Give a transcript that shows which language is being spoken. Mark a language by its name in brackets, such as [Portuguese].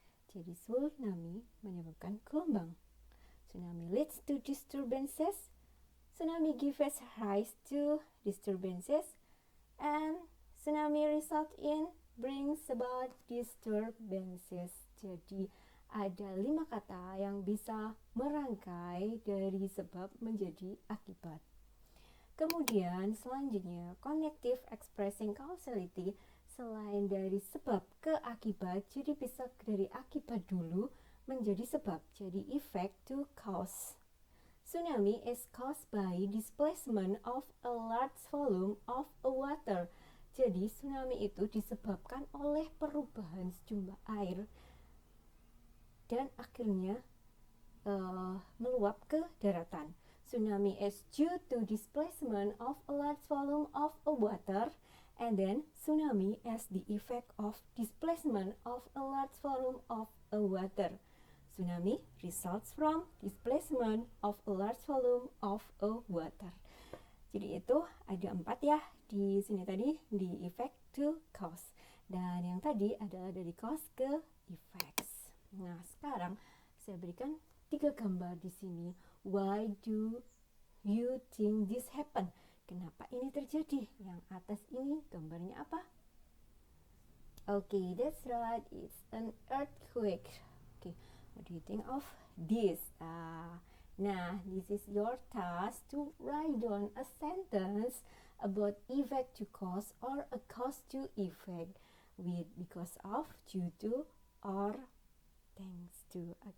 [Indonesian] Jadi tsunami menyebabkan gelombang. [English] Tsunami leads to disturbances. Tsunami gives rise to disturbances. And tsunami result in brings about disturbances. [Indonesian] Jadi ada 5 kata yang bisa merangkai dari sebab menjadi akibat. Kemudian selanjutnya, [English] connective expressing causality. [Indonesian] Selain dari sebab ke akibat, jadi bisa dari akibat dulu menjadi sebab, jadi effect to cause. [English] Tsunami is caused by displacement of a large volume of a water. [Indonesian] Jadi tsunami itu disebabkan oleh perubahan sejumlah air dan akhirnya meluap ke daratan. [English] Tsunami is due to displacement of a large volume of a water. And then tsunami as the effect of displacement of a large volume of a water. Tsunami results from displacement of a large volume of a water. [Indonesian] Jadi itu ada 4 ya di sini tadi, di effect to cause. Dan yang tadi adalah dari cause ke effects. Nah, sekarang saya berikan 3 gambar di sini. [English] Why do you think this happen? [Indonesian] Kenapa ini terjadi? Yang atas ini gambarnya apa? [English] That's right. It's an earthquake. What do you think of this? Nah, this is your task to write down a sentence about effect to cause or a cause to effect with because of, due to, or thanks to.